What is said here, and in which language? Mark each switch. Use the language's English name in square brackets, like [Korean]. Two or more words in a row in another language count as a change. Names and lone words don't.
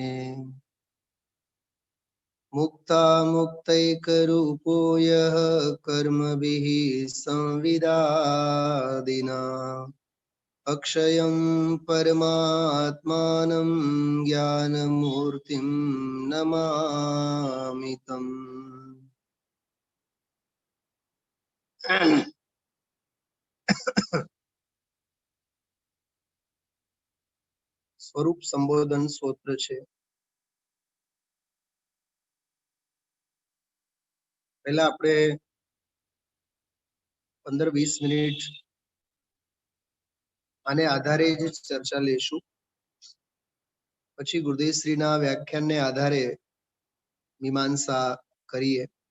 [Sanskrit] मुक्ता मुक्तैकरूपो यः कर्मभिः संविदादिना, अक्षयं परमात्मानं ज्ञानमूर्तिं नमामि तम्। [Gujarati] स्वरूप संबोधन स्त्रोत्र છે। પહેલા આપણે 15-20 મિનિટ આને આધારે જ ચર્ચા લેશું, પછી ગુરુદેવ શ્રીના વ્યાખ્યાનને આધારે મીમાંસા કરીએ।